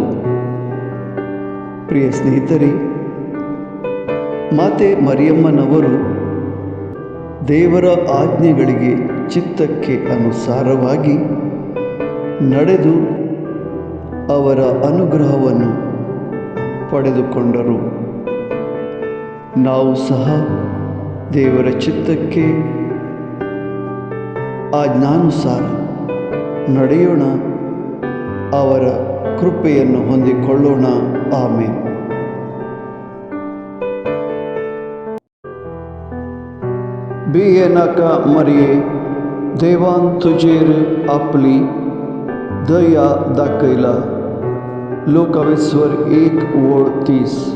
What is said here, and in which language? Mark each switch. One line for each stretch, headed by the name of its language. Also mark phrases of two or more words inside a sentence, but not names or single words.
Kannada: ಪ್ರಿಯ ಸ್ನೇಹಿತರೆ, ಮಾತೆ ಮರಿಯಮ್ಮನವರು ದೇವರ ಆಜ್ಞೆಗಳಿಗೆ ಚಿತ್ತಕ್ಕೆ ಅನುಸಾರವಾಗಿ ನಡೆದು ಅವರ ಅನುಗ್ರಹವನ್ನು ಪಡೆದುಕೊಂಡರು. ನಾವು ಸಹ ದೇವರ ಚಿತ್ತಕ್ಕೆ ಆಜ್ಞಾನುಸಾರ ನಡೆಯೋಣ, ಅವರ ಕೃಪೆಯನ್ನು ಹೊಂದಿಕೊಳ್ಳೋಣ. ಆಮೇನ್.
Konkani: बिये नका मरिये, देवान तुझेर आपली दया दाखयला. लोकावेश्वर 1:30.